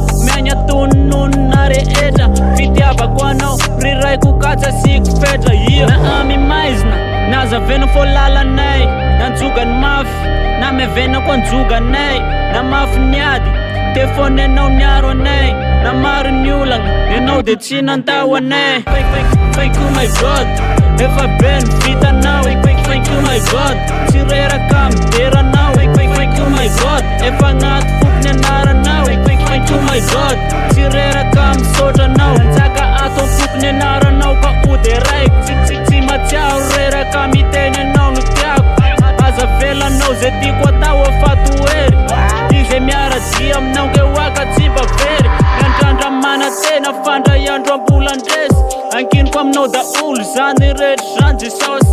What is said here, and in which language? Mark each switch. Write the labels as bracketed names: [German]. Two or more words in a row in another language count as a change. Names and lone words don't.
[Malagasy] Miaigna tononona rehetra, fitiavako anao riraiko katsa siko fetra. Na amimaizina nazavena fô lalanay, nanjogany mafy na mevena koa anjoganay. Na mafy niady telefôny anao niaro anay, na maro ny olagna enao de tsy nandao anay. [English] Thank you my God, [Malagasy] efa be ny vitanao. [English] Thank you my God, [Malagasy] tsy reraka mideranao. [English] Thank you my God, [Malagasy] efa agnaty foko ny anaranao. [English] Thank you my God, [Malagasy] tsy reraka misotranao. Tsaka ato foko ny anaranao ka ody raiko, tsy matsiaro reraka miteny anao no tiako. Aza velanao zay tiako atao afatoery, izay miaradia aminao ke oaka tsy bavery. Miandrandra mana tena fandray andro ambolandresy, ankiniko aminao daolo zany rehetra zany Jesosy.